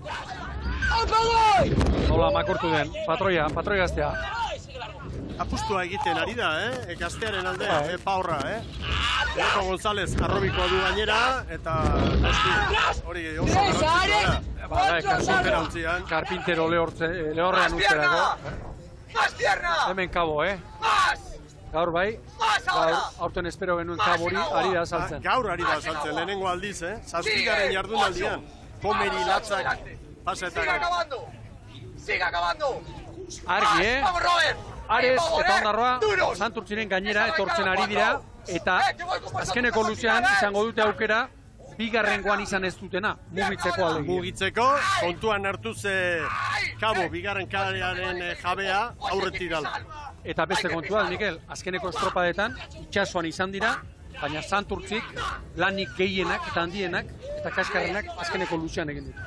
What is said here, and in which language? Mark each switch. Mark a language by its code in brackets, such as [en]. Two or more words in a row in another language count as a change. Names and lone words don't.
[eu] Nola makurtu den, patroia gaztea. Apustua egiten ari da, gaztearen alde, paurra, Eko González arrobikoa du gainera, eta hori oso garrantzitsua da. Ontzian. Karpintero lehorrean usterako. [es] ¡Más pierna! [eu] Hemen kabo, [es] ¡Más! [eu] Gaur bai, [es] ¡Más [eu] gaur [es] ahora! [eu] aurten espero genuen kabori ari da saltzen. Gaur ari da saltzen, lehenengo aldiz, Zazpigaren jardunaldian. Komeri latzak pasa eta [es] ¡Siga [eu] gero. [es] acabando! ¡Siga acabando! [eu] Argi, [es] ¡Vamos, Robert! [eu] Ares [es] Vamos, [eu] eta Ondarroa [es] duros. [eu] Santurtziren gainera etortzen ari dira, eta azkeneko luzean izango dute aukera, bigarrengoan izan ez dutena, mugitzeko alegia. Mugitzeko, kontuan hartuz Kabo, bigarren kalearen jabea aurretik dala. Eta beste kontua, Mikel, azkeneko estropadetan itxasuan izan dira, baina Santurtzik lanik gehienak eta handienak eta kaskarrenak azkeneko luzean egin ditu.